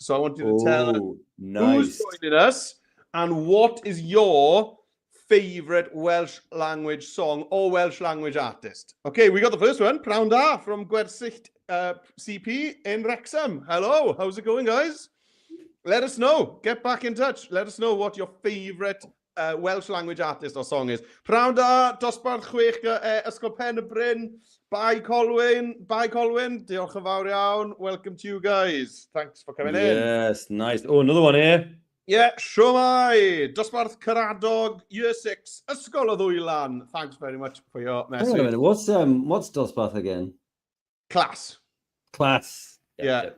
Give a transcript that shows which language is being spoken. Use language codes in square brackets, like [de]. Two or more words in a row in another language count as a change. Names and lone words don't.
[en] So I want you to tell us who's joining us and what is your favorite Welsh language song or Welsh language artist. Okay, we got the first one, Prawn Da from Gwersyll CP in Wrexham. Hello, how's it going, guys? Let us know. Get back in touch. Let us know what your favorite Welsh language artist or song is. [cy] Prawn Da, dosbarth chwech Ysgol Pen y Bryn. Bye, Colwyn. Diolch yn fawr iawn. [en] Welcome to you guys. Thanks for coming in. Yes, nice. Oh, another one here. Yeah, [cy] Siwmai, dosbarth Caradog, Year 6, Ysgol y Ddwylan. [en] Thanks very much for your message. Hang on a minute, what's dosbarth again? Class. Yep.